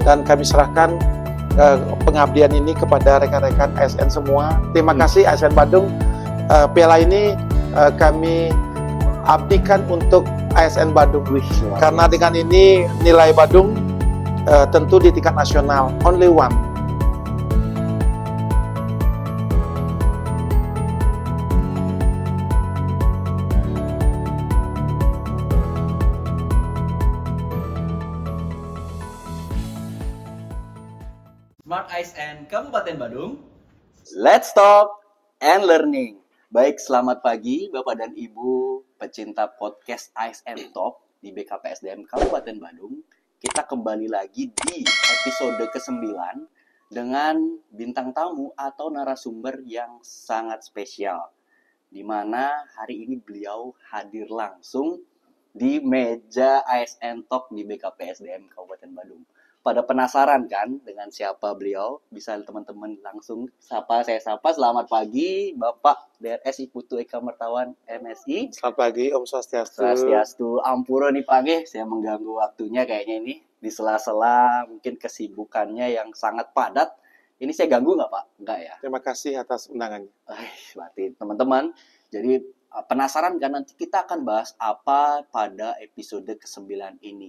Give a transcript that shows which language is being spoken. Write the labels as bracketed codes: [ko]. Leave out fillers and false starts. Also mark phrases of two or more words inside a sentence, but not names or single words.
[id] Dan kami serahkan pengabdian ini kepada rekan-rekan ASN semua. Terima kasih ASN Badung. Piala ini kami abdikan untuk ASN Badung. Karena dengan ini nilai Badung tentu di tingkat nasional [en] only one. [id] Smart ASN Kabupaten Badung. [en] Let's talk and learning. [id] Baik, selamat pagi Bapak dan Ibu pecinta podcast ASN Talk di BKPSDM Kabupaten Badung. Kita kembali lagi di episode ke-9 dengan bintang tamu atau narasumber yang sangat spesial, di mana hari ini beliau hadir langsung di meja ASN Talk di BKPSDM Kabupaten Badung. Pada penasaran kan dengan siapa beliau? Bisa teman-teman langsung saya sapa. Selamat pagi Bapak DRS Putu Eka Mertawan MSI. Selamat pagi [ban] Om Swastiastu. Swastiastu. Ampura nih Pak nggih, [id] saya mengganggu waktunya kayaknya ini di sela-sela mungkin kesibukannya yang sangat padat. Ini saya ganggu nggak Pak? Nggak ya? Terima kasih atas undangannya. Berarti teman-teman, jadi penasaran kan nanti kita akan bahas apa pada episode ke-9 ini.